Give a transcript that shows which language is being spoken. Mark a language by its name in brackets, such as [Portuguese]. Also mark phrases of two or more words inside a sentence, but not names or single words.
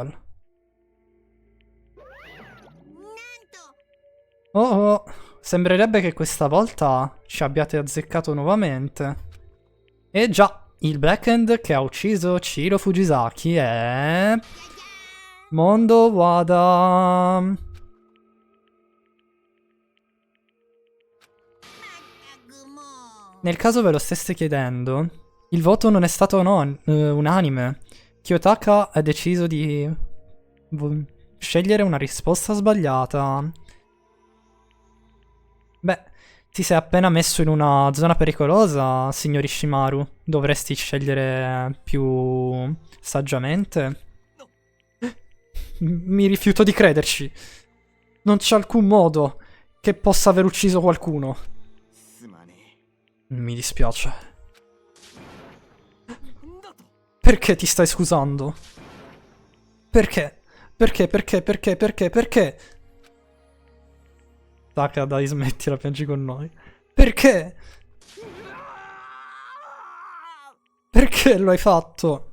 [Japanese] なんと Oh oh. [Italian] Sembrerebbe che questa volta ci abbiate azzeccato nuovamente. E già, il Blackhand che ha ucciso Chiro Fujisaki è... Mondo Wada. [Japanese] まったくもう [Italian] Nel caso ve lo steste chiedendo, il voto non è stato unanime. Kiyotaka ha deciso di scegliere una risposta sbagliata. Beh, ti sei appena messo in una zona pericolosa, signor Ishimaru. Dovresti scegliere più saggiamente. Mi rifiuto di crederci. Non c'è alcun modo che possa aver ucciso qualcuno. [Japanese] すまね [Italian] Mi dispiace. [Japanese] なんだと。 [Italian] Perché ti stai scusando? Perché? Perché? Taka, dai, smettila, piangi con noi. Perché? Perché lo hai fatto?